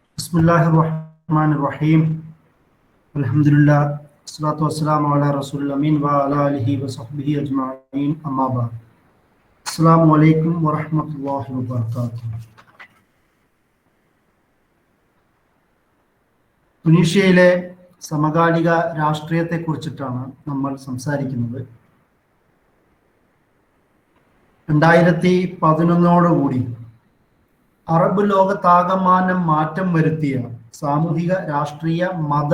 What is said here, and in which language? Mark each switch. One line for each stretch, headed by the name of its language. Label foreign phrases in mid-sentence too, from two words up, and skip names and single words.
Arabic: بسم الله الرحمن الرحيم. الحمد لله. والصلاة والسلام على الرسول الأمين وعلى آله وصحبه أجمعين. أما بعد. السلام عليكم ورحمة الله وبركاته.
Malayalam: തുനീഷ്യയിലെ സമകാലിക രാഷ്ട്രീയത്തെക്കുറിച്ചിട്ടാണ് നമ്മൾ സംസാരിക്കുന്നത്. 2011 അറബ് ലോകത്താകമാനം മാറ്റം വരുത്തിയ സാമൂഹിക, രാഷ്ട്രീയ, മത,